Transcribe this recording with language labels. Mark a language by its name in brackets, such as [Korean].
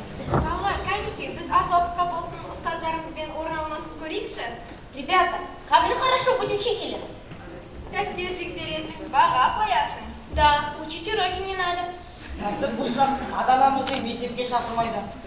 [Kazakh] Балалар, каники, біз аз уақытқа болсын ұстаздарымызбен орын алмасын көрейікші. [Russian] Ребята, как же хорошо быть учителем. [Kazakh] Дәптер тексересің, баға қоясың. [Russian] Да, учить уроки не надо. [Kazakh] Тәртіп бұзсақ, ата-анамызды мектепке шақырмайды.